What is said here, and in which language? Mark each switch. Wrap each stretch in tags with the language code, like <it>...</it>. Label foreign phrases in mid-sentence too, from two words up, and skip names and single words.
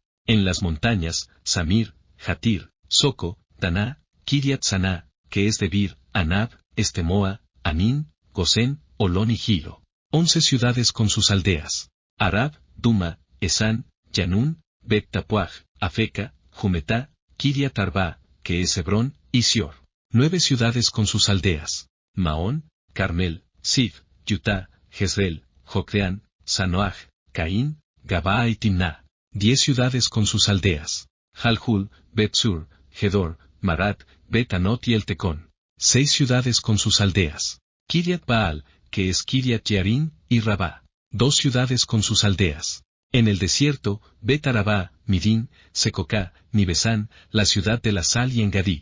<es>En las montañas, Samir, Jatir, Soco, Taná, Kiriat Saná, que es Debir, Anab, Estemoa, Anín, Gosén, Olón y Gilo. 11 ciudades con sus aldeas. Arab, Duma, Esán, Yanún, Bet Tapuaj, Afeca, Jumetá, Kiriat Arba, que es Hebrón, y Sior. 9 ciudades con sus aldeas. Maón, Carmel, Sif, Yutá, Jezreel, Jocdeán, Sanoaj, Caín, Gabaa y Timná. 10 ciudades con sus aldeas. Jalhul, Bet-Sur, Gedor, Marat, Bet-Anot y El Tecón. 6 ciudades con sus aldeas. Kiriat Baal, que es Kiriat Jearim, y Rabá. 2 ciudades con sus aldeas. En el desierto, Bet-Arabá, Midín, Secocá, Nibesán, la ciudad de la sal y Engadí.</es>